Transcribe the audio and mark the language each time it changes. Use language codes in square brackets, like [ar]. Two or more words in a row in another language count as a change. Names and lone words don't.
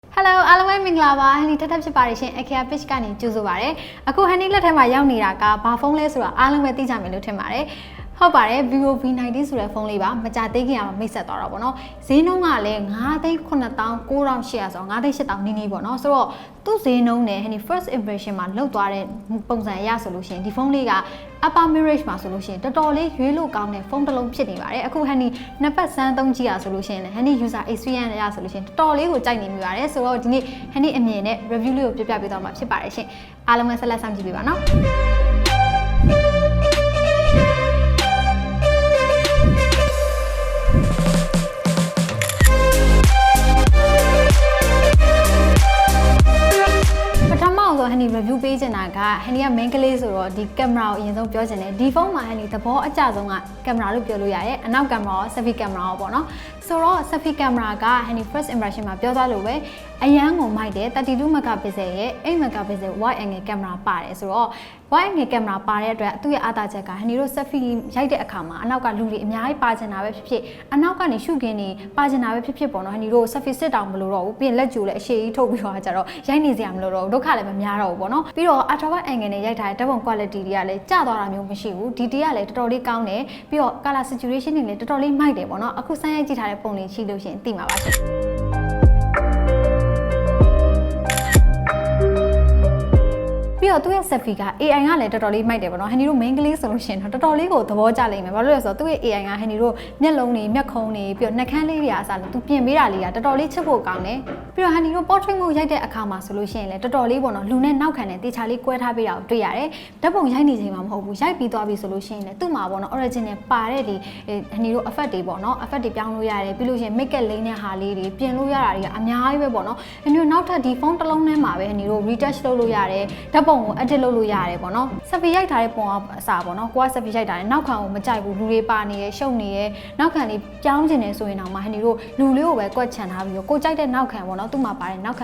[my] Hello အားလုံးပဲမင်္ဂလာပါဟန်နီထပ်ထပ်ဖြစ်ပါတယ်ရှင်အခရာ page ကနေကြိုဆိုပါရစေအခုဟန်နီလက်ထဲမှာရောက်နေတာကဘာဖုန်းလဲဆိုတာအားလုံးပဲသိကြမယ်လို့ထင် ပါတယ်ဟုတ်ပါတယ် Vivo V19 ဆိုတဲ့ဖုန်းလေးပါမကြသေးခင်ကမိတ်ဆက်သွားတော့ဗောနော်ဈေးနှုန်းကလည်း9,9,9,800ဆို9,800နီးနီးဗောနော်ဆိုတော့သူ့ဈေးနှုန်းနဲ့ဟန်နီ [en] first impression [my] မှာလောက်သွားတဲ့ပုံစံအရဆိုလို့ရှိရင်ဒီဖုန်းလေးက [en] upper Midrange [my] မှာဆိုလို့ရှိရင်တော်တော်လေးရွေးလို့ကောင်းတဲ့ဖုန်းတစ်လုံးဖြစ်နေပါတယ်အခုဟန်နီနှစ်ပတ်စမ်းသုံးကြည့်ရဆိုလို့ရှိရင်လည်းဟန်နီ [en] user experience [my] အရဆိုလို့ရှိရင်တော်တော်လေးကိုကြိုက်နေမိပါတယ်ဆိုတော့ဒီနေ့ဟန်နီအမြင်နဲ့ review လေးကိုပြပြပေးသွားမှာဖြစ်ပါတယ်ရှင်အားလုံးပဲဆက်လက်ဆောင်ကြည့်ပေးပါနော် ဟန်နီ review ပေးချင်တာကဟန်နီက main ကလေးဆိုတော့ဒီကင်မရာကိုအရင်ဆုံးပြောချင်တယ်ဒီဖုန်းမှာဟန်နီသဘောအကျဆုံးကကင်မရာလို့ပြောလို့ရတယ်အနောက်ကင်မရာရော selfie ကင်မရာရောပေါ့နော်ဆိုတော့ selfie ကင်မရာကဟန်နီ [en] first impression [my] မှာပြောသွားလို့ ပဲအရန်ကိုမိုက်တယ်32 megapixel ရဲ့8 [en] megapixel wide angle [my] ကင်မရာပါတယ်ဆိုတော့ [en] wide angle [my] ကင်မရာပါတဲ့အတွက်သူ့ရဲ့အားသာချက်ကဟန်နီတို့ selfie ရိုက်တဲ့အခါမှာအနောက်ကလူတွေအများကြီးပါ ချင်တာပဲဖြစ်ဖြစ်အနောက်ကနေရှုခင်းနေပါချင်တာပဲဖြစ်ဖြစ်ပေါ့နော်ဟန်နီတို့ selfie စစ်တောင်မလို့တော့ဘူးပြီးရင်လက်ကျိုးလည်းအရှိကြီးထုတ်ပြီးတော့ကြတော့ရိုက်နေစရာမလိုတော့ဘူးဒုက္ခလည်းမများတော့ဘူးပေါ့နော်ပြီးတော့ [en] ultra wide angle [my] နဲ့ရိုက်ထားတဲ့ဓာတ်ပုံ quality တွေကလည်းကျသွားတာမျိုးမရှိဘူးဒီတရားလည်းတော်တော်လေးကောင်းတယ်ပြီးတော့ [en] color saturation [my] တွေလည်းတော်တော်လေးမိုက်တယ်ပေါ့နော်အခုစမ်းရိုက်ကြည့်ထားတဲ့ပုံလေးရှိလို့ရှိရင်သိမှာပါရှင် ပြီးတော့သူ့ရဲ့ selfie က AI ကလည်းတော်တော်လေးမိုက်တယ်ပေါ့နော်ဟန်နီတို့ main ကလေးဆိုလို့ရှိရင်တော့တော်တော်လေးကိုသဘောကျလိမ့်မယ်ဘာလို့လဲဆိုတော့သူ့ရဲ့ AI ကဟန်နီတို့မျက်လုံးတွေမျက်ခုံးတွေပြီး တော့နှာခမ်းလေးတွေအားစလို့သူပြင်ပေးတာလေးကတော်တော်လေးချစ်ဖို့ကောင်းတယ်ပြီးတော့ဟန်နီတို့ [en] portrait mode [my] ရိုက်တဲ့အခါမှာဆိုလို့ရှိရင်လည်းတော်တော်လေးပေါ့နော်လူနဲ့နောက်ခံနဲ့တေချာလေးကွဲထားပေးတာကိုတွေ့ရတယ်ဓာတ်ပုံရိုက်နေချိန်မှာမဟုတ်ဘူးရိုက်ပြီးသွားပြီဆိုလို့ရှိရင်လည်းသူ့မှာပေါ့နော် original ပါတဲ့ဒီဟန်နီတို့ effect တွေပေါ့နော် effect တွေပြောင်းလို့ ရတယ်ပြီးလို့ရှိရင် [en] make up [my] လိမ့်တဲ့ဟာလေးတွေပြင်လို့ရတာတွေကအများကြီးပဲပေါ့နော်ဟန်နီတို့နောက်ထပ်ဒီဖုန်းတစ်လုံးထဲမှာပဲဟန်နီတို့ retouch လုပ်လို့ရတယ်ဓာတ်ပုံကို edit လုပ်လို့ရတယ်ပေါ့နော် selfie ရိုက်ထားတဲ့ပုံအစားပေါ့နော်ကိုက selfie ရိုက်ထားတယ်နောက်ခံကိုမကြိုက်ဘူးလူတွေပါနေရရှုပ်နေရနောက်ခံလေးပြောင်းကျင်နေဆိုရင်တော့မှဟန်နီတို့လူလေးကိုပဲကွက်ချန်ထားပြီးတော့ကိုကြိုက်တဲ့နောက်ခံပေါ့နော်သူ့မှာပါတဲ့နောက်ခံ